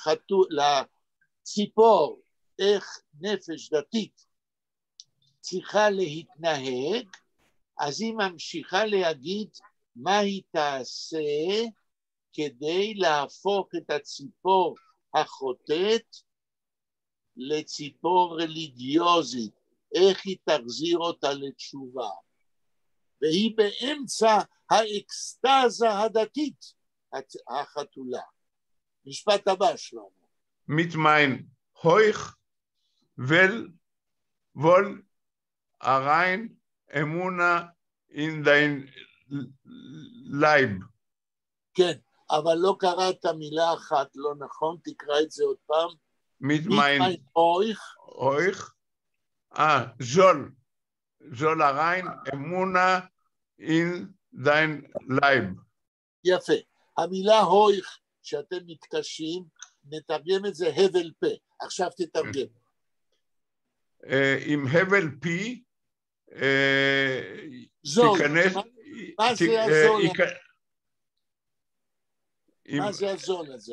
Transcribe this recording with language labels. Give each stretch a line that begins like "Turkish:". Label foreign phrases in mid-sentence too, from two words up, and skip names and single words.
Hebrew: לציפור איך נפש דתית צריכה להתנהג, אז היא ממשיכה להגיד מה היא תעשה כדי להפוך את הציפור החוטאת לציפור רליגיוזית, איך היא תחזיר אותה לתשובה. והיא באמצע האקסטזה הדתית, החתולה. משפט הבא, שלמה.
Yiddish: Mit mein Heuch wohl rein Emuna in dein Leib.
Hebrew: כן, אבל לא קראת מילה אחת, לא נכון, תקרא את זה עוד פעם.
Yiddish: Mit mein Heuch, soll rein Emuna in dein Leib.
Hebrew: יפה. המילה הויך, שאתם מתקשים, נתרגם את זה הבל פה. עכשיו תתרגם. עם הבל פי, זול. תיכנס... מה זה הזול? מה זה הזול הזה?